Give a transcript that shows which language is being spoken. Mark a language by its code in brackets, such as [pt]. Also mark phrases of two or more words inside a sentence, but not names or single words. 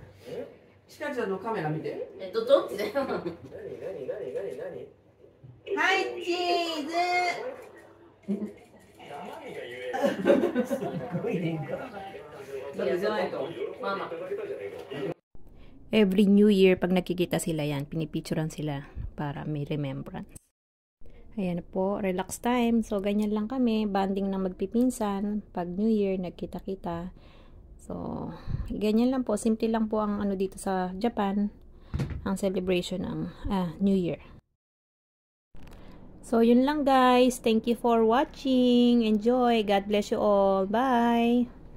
[ja] ちかちゃんのカメラ見て。どっちだよ。はいチーズ。すごいね。それじゃないと。ママ。 [en] Every New Year, [tl] pag nakikita sila yan, pinipicturean sila para may remembrance. Ayan po, [en] relax time. [tl] So, ganyan lang kami. Banding ng magpipinsan. Pag [en] New Year, [tl] nagkita-kita. So, ganyan lang po. Simple lang po ang dito sa Japan. Ang celebration ng [en] New Year. [tl] So, yun lang guys. [en] Thank you for watching. Enjoy. God bless you all. Bye!